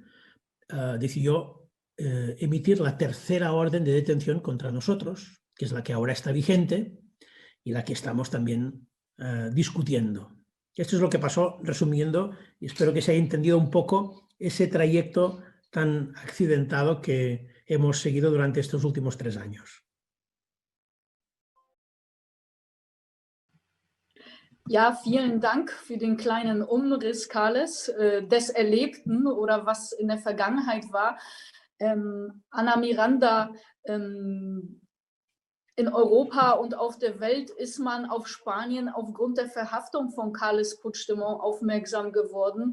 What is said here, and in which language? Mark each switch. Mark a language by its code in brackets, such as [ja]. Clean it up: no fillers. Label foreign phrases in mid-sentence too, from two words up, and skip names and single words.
[es] Decidió emitir la tercera orden de detención contra nosotros, que es la que ahora está vigente y la que estamos también discutiendo. Esto es lo que pasó, resumiendo, y espero que se haya entendido un poco ese trayecto tan accidentado que hemos seguido durante estos últimos 3 años. [de] Ja, vielen Dank für den kleinen Umriss, Carles, des Erlebten oder was in der Vergangenheit war. Ana Miranda, in Europa und auf der Welt ist man auf Spanien aufgrund der Verhaftung von Carles Puigdemont aufmerksam geworden.